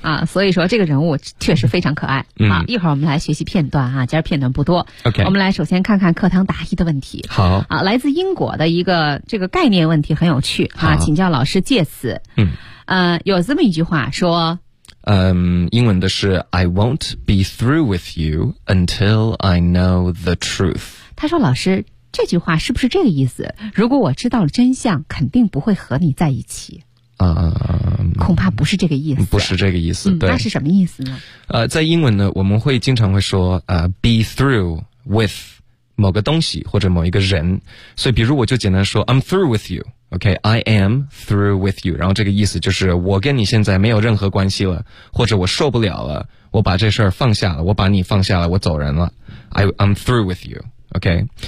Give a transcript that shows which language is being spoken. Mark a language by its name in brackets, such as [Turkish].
[Chinese] 所以说这个人物确实非常可爱、好，一会儿我们来学习片段啊，今儿片段不多、 [English] okay. [Chinese] 我们来首先看看课堂答疑的问题。好啊，来自英国的一个这个概念问题，很有趣啊，请教老师借此有这么一句话说英文的是 [English] I won't be through with you until I know the truth。 [Chinese] 他说老师这句话是不是这个意思，如果我知道了真相肯定不会和你在一起恐怕不是这个意思，不是这个意思、对，那是什么意思呢？在英文呢我们会经常会说be through with某个东西或者某一个人，所以比如我就简单说 [English] I'm through with you, [Chinese] OK, I am through with you, 然后这个意思就是我跟你现在没有任何关系了，或者我受不了了，我把这事儿放下了，我把你放下了，我走人了， [English] I'm through with you, OK、